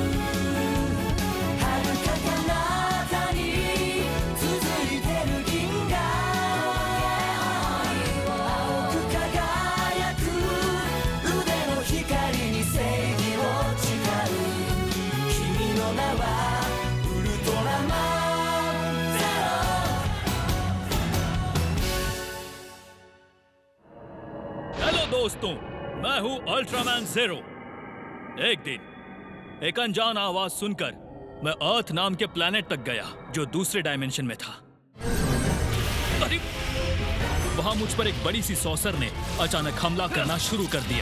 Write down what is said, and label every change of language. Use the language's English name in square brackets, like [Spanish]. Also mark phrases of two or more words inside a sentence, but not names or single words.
[Japanese] 遥か彼方に続いてる銀河青く輝く腕の光に正義を誓う。君の名はウルトラマンゼロ。 [Hindi] हेलो दोस्तों, मैं हूँ अल्ट्रामैन ज़ेरो। एक दिन एक अनजान आवाज सुनकर मैं अर्थ नाम के प्लैनेट तक गया जो दूसरे डायमेंशन में था। अरे वहां मुझ पर एक बड़ी सी सॉसर ने अचानक हमला करना शुरू कर दिया।